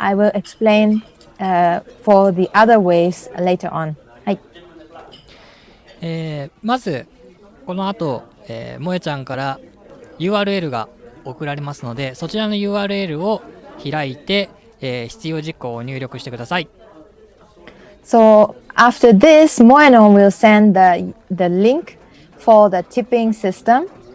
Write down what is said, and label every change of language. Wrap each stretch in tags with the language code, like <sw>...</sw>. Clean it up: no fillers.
<en>I will explain for the other ways later on.</en> <ja>はい。まずこの後、萌ちゃんから URL が送られますので、そちらの URL を開いて、必要事項を入力してください。</ja> <en>So after this, Moeno will send the link for the tipping system.</en>